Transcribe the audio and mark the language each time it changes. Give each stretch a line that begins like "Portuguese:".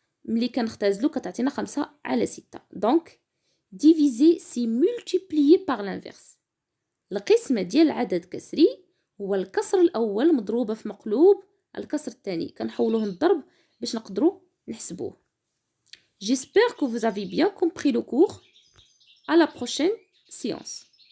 Arabic: ملي كنختازلو كتعطينا 5 على 6.
French: دونك diviser c'est multiplier par l'inverse.
Arabic: القسمه ديال العدد الكسري هو الكسر الأول مضروبة في مقلوب الكسر الثاني كنحولوه للضرب باش نقدروا نحسبوه.
French: J'espère que vous avez bien compris le cours. À la prochaine séance.